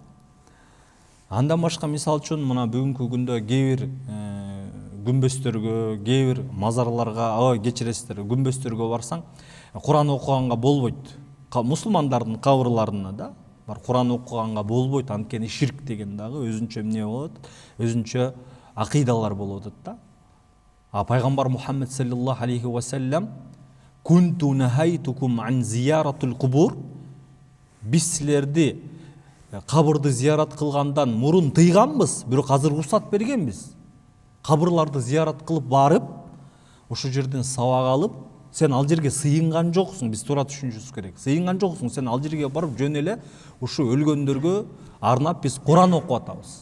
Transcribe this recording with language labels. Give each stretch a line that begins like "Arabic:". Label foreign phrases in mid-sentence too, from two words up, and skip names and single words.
Kyrgyz: Андан башка, мисалы үчүн, мына бүгүнкү күндө кээ бир күмбөстөргө, кээ бир мазарларга, кечиресиздер, күмбөстөргө барсаң, Куран окуганга болбойт. Мусулмандардын кабырларына да бар, Куран окуганга болбойт, анткени ширк деген дагы өзүнчө эмне болот, өзүнчө акыйдалар болуп атат да.
Arabic: Пайгамбар Мухаммед صلى الله عليه وسلم كنت نهيتكم عن زيارة القبور,
Kyrgyz: биз силерди кабырды зиярат кылгандан мурун тыйганбыз, бирок азыр уруксат бергенбиз. Кабырларды зиярат кылып барып, ошол жерден сабак алып, сен ал жерге сыйынган жоксуң, биз туура түшүнүшүбүз керек. Сыйынган жоксуң, сен ал жерге барып жөн эле ушу өлгөндөргө арнап биз Куран окуп атабыз.